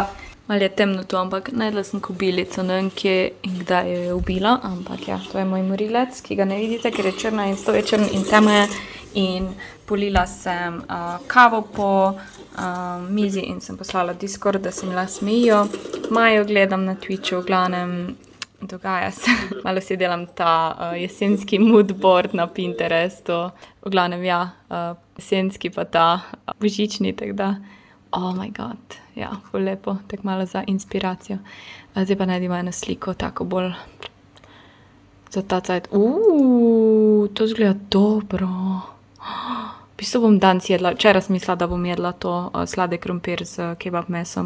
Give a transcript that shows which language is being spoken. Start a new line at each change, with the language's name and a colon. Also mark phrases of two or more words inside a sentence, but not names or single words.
Slovenian: Malo je temno tu, ampak najdla sem kobilico, ne vem kje in kdaj jo je ubila, ampak ja, to je moj morilec, ki ga ne vidite, ker je črna in stov je črn in temno je. In polila sem kavo po mizi in sem poslala Discord, da se mi lahko smejijo. Majo gledam na Twitchu, v glavnem dogaja se. Malo si delam ta jesenski
English: mood board
Slovenian: na Pinterestu. V glavnem ja, jesenski pa ta božični, tako da.
English: Oh my god,
Slovenian: ja, ful lepo, tako malo za inspiracijo. Zdaj pa najdimo eno sliko, tako bolj za ta cajt. To zgleda dobro. V bistvu bom danes jedla, včeraj sem mislila, da bom jedla to sladek krompir z kebab mesom.